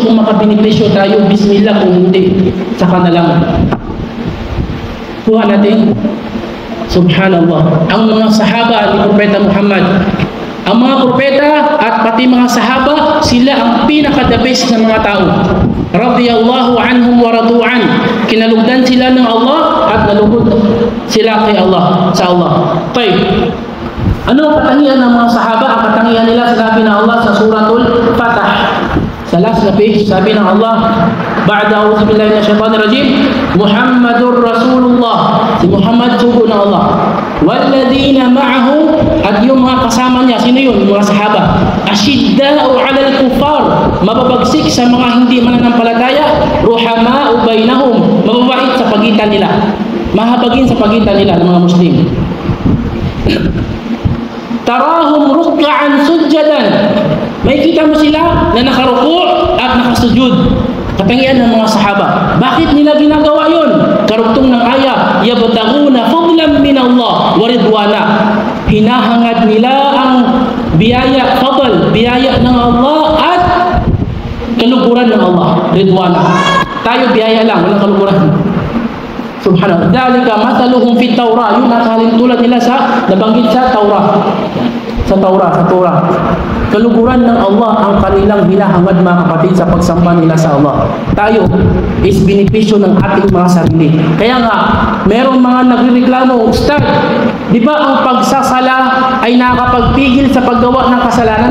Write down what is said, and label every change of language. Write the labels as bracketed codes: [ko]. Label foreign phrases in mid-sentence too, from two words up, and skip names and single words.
[tl] Kung makabenepisyo tayo, bismillah. Kung hindi, saka na lang. Kuha natin. Subhanallah. Ang mga sahaba ni Propeta Muhammad, ang mga propeta at pati mga sahaba, sila ang pinaka- [en] the best [tl] na mga tao. [ar] رضي الله عنهم ورضوا عنه. [tl] Kinalugdan sila ng Allah at nalugod sila kay Allah, sa Allah. Tayo. Ano ang katangian ng mga sahaba? Ang katangian nila, sinabi ng Allah sa suratul Fatah. Sa last na page, sabi ng Allah, [ar] بعد أعوذ بالله من الشيطان الرجيم محمد رسول الله. [tl] Si Muhammad, sugo ng Allah. [ar] والذين معه, [tl] at yung mga kasama niya, sino yun? Yung mga sahaba. [ar] أشداء على الكفار, [tl] mababagsik sa mga hindi mananampalataya, [ar] رحماء بينهم, [tl] mababait sa pagitan nila. Mahabagin sa pagitan nila ng mga Muslim. [ar] تراهم ركعا سجدا. [tl] May kita mo sila na nakaruku' at nakasujud. Katangian ng mga sahaba. Bakit nila ginagawa yun? Karugtong ng aya, [ar] يبتغون فضلا من الله ورضوانا. [tl] Hinahangad nila ang biyaya, fadl, biyaya ng Allah at kaluguran ng Allah, ridwana. Tayo biyaya lang, walang kaluguran. Subhanallah. [ar] ذلك مثلهم في التوراة. [tl] Yun ang tulad nila sa nabanggit sa Taurah. Sa Taurah. Kaluguran ng Allah ang kanilang hinahangad, mga kapatid, sa pagsamba nila sa Allah. Tayo is benepisyo ng ating mga sarili. Kaya nga, merong mga nagreklamo, Ustad, di ba ang pagsasala ay nakakapagpigil sa paggawa ng kasalanan?